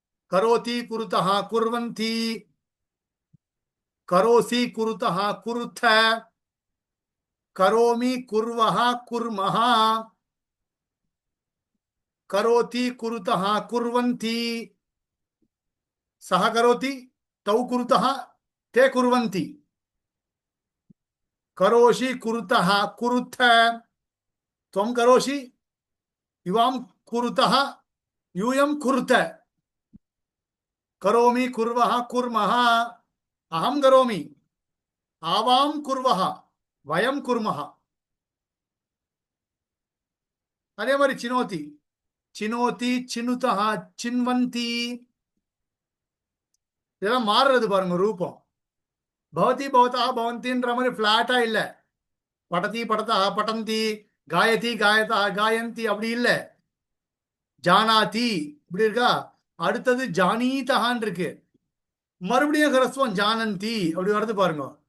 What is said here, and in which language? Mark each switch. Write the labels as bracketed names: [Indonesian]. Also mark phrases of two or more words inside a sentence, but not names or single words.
[Sanskrit] करोति कुरुतः कुर्वन्ति करोषि कुरुथः कुरुथ करोमि कुर्वः कुर्मः करोति कुरुतः कुर्वन्ति सः करोति तौ कुरुतः ते कुर्वन्ति करोषि कुरुथः कुरुथ त्वं करोषि युवां कुरुतः यूयं कुरुत करोमि कुर्वः कुर्मः अहं करोमि आवां कुर्वः वयं कुर्मः [Tamil] அதே மாதிரி [Sanskrit] चिनोति चिनोति चिनुतः चिन्वन्ति [Tamil] இதெல்லாம் மாறுறது பாருங்க ரூபம் [Sanskrit] भवति भवतः [Tamil] பவந்தின்ற மாதிரி ஃபிளாட்டா இல்ல [Sanskrit] पठति पठतः पठन्ति गायति गायतः गायन्ति [Tamil] அப்படி இல்ல ஜானாதி இப்படி இருக்கா அடுத்தது ஜானீதஹான் இருக்கு மறுபடியும் ஹ்ரஸ்வம் ஜானந்தி அப்படி வருது பாருங்க